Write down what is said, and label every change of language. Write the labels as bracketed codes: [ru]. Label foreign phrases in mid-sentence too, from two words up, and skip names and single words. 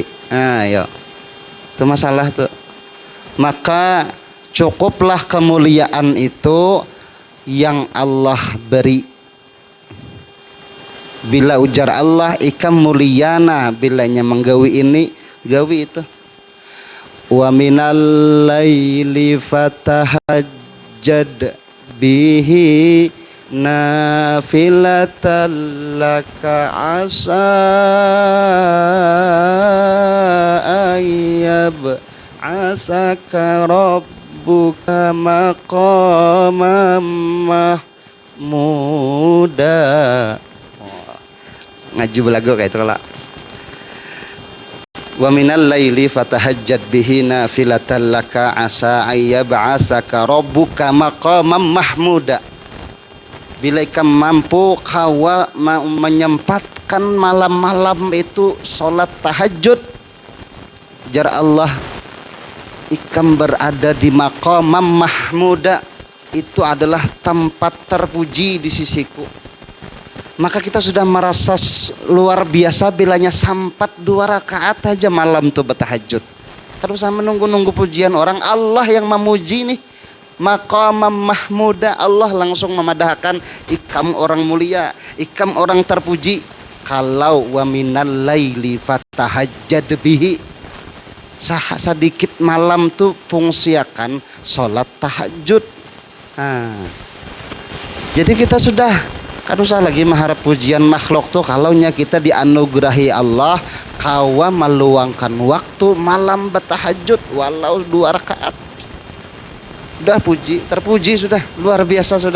[bjn] Nah, ya. Itu masalah tuh. [id] Maka cukuplah kemuliaan itu yang Allah beri. [bjn] Bila ujar Allah ikam mulyana, bilanya menggawi ini, gawi itu. [ar] ومن الليل فتهجد به نافلة لك عسى أن يبعثك ربك مقاما محمودا. [bjn] Ngaji belagu kayak itu lah. [ar] ومن الليل فتهجد به نافلة لك عسى أن يبعثك ربك مقاما محمودا. [bjn] Bila ikam mampu kawa menyempatkan malam-malam itu sholat tahajud, jar Allah ikam berada di [ar] مقاما محمودا, [bjn] itu adalah tempat terpuji di sisiku. Maka kita sudah merasa luar biasa bilanya sampat 2 rakaat aja malam tuh bertahajud. Terus menunggu-nunggu pujian orang, Allah yang memuji nih. [ar] مقاما محمودا, [bjn] Allah langsung memadahkan ikam orang mulia, ikam orang terpuji. [ar] Kalau ومن الليل فتهجد به, [bjn] sedikit malam tuh fungsiakan sholat tahajud. Nah, jadi kita sudah kan usah lagi mengharap pujian makhluk tuh. Kalau nya kita dianugerahi Allah kawa meluangkan waktu malam bertahajud walau 2 rakaat, udah terpuji sudah luar biasa sudah.